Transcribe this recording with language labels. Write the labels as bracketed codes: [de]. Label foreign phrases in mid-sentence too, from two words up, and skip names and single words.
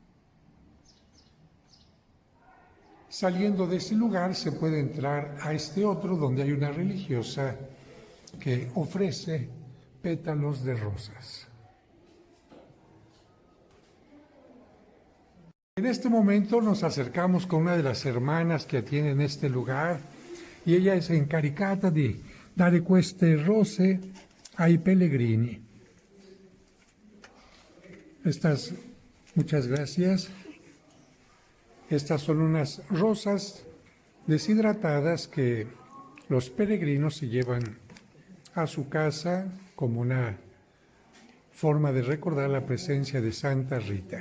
[es] Saliendo de ese lugar se puede entrar a este otro donde hay una religiosa que ofrece pétalos de rosas. En este momento nos acercamos con una de las hermanas que atienden este lugar y ella es [it] encaricata di dare queste rose ai pellegrini. [es] Muchas gracias. Estas son unas rosas deshidratadas que los peregrinos se llevan a su casa como una forma de recordar la presencia de Santa Rita.